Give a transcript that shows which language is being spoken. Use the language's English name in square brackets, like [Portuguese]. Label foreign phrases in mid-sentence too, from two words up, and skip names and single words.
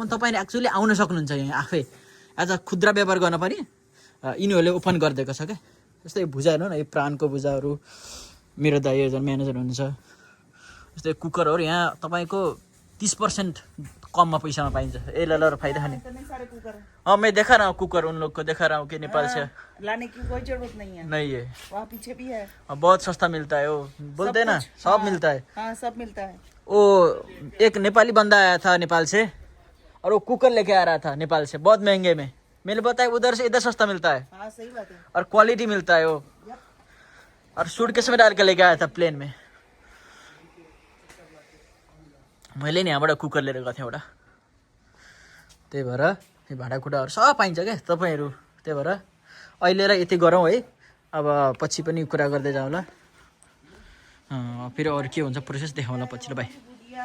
[Nepali] तपाईँले एक्चुअली आउन सक्नुहुन्छ यहाँ आफै [English] as a [Nepali] खुद्रा व्यापार गर्न पनि यिनीहरूले ओपन गरिदिएको छ क्या। जस्तै भुजा हेर्नु न, यो प्राणको भुजाहरू मेरो दाइ एकजना म्यानेजर हुनुहुन्छ। जस्तै कुकरहरू यहाँ तपाईँको 30% कममा पैसामा पाइन्छ। ए ल फाइदा खाने। [Hindi] मैं देखा रहा हूँ कुकर उन लोग को देखा रहा हूँ कि नेपाल से लाने की कोई जरूरत नहीं है। वहाँ पीछे भी है, बहुत सस्ता मिलता है वो, बोलते हैं ना सब मिलता है। हाँ सब मिलता है। वो एक नेपाली बंदा आया था नेपाल से और वो कुकर लेके आ रहा था नेपाल से बहुत महंगे में। मैंने बताया उधर से इधर सस्ता मिलता है। हाँ सही बात है। और क्वालिटी मिलता है वो। और सूटकेस में डाल के लेके आया था प्लेन में। [Nepali] मैले नि यहाँबाट कुकर लिएर गएको थिएँ एउटा। त्यही भएर यो भाँडाकुँडाहरू सब पाइन्छ क्या तपाईँहरू। त्यही भएर अहिले र यति गरौँ है, अब पछि पनि कुरा गर्दै जाउँला। फेरि अरू के हुन्छ प्रोसेस देखाउँला पछि ल भाइ।